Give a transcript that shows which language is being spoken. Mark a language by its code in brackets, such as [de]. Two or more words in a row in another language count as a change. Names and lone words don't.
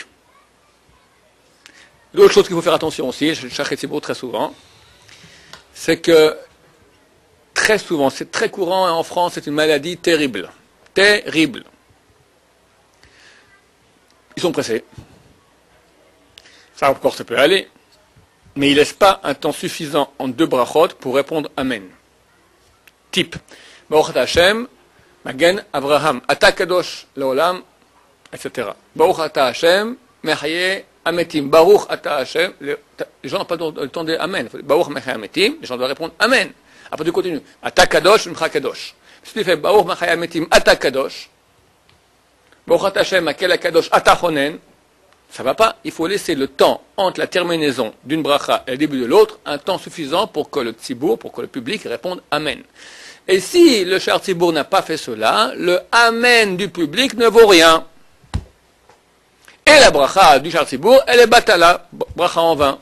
[fr] L'autre chose qu'il faut faire attention aussi, je cherche Tzibur très souvent, c'est que très souvent, c'est très courant et en France, c'est une maladie terrible. Terrible. Ils sont pressés. Ça encore, ça peut aller. Mais ils ne laissent pas un temps suffisant en 2 brachot pour répondre Amen. Type. [he] ברוך אתה השם, מגן אברהם, אתה קדוש לעולם, etc. ברוך אתה השם, מחיה המתים, ברוך אתה השם. [fr] Les gens n'ont pas le temps de Amen. [he] ברוך מחיה המתים, [fr] les gens doivent répondre Amen. Après tu continues. [he] אתה קדוש, מחה קדוש. [fr] Si tu fais [he] ברוך מחיה המתים, אתה קדוש, ברוך אתה השם, האל הקדוש, אתה חונן, [fr] ça va pas. Il faut laisser le temps entre la terminaison d'une bracha et le début de l'autre, un temps suffisant pour que le tzibur, pour que le public réponde Amen. Et si le [he] שליח ציבור [fr] n'a pas fait cela, le Amen du public ne vaut rien. Et la bracha du [he] שליח ציבור, [fr] elle est batala, bracha en vain.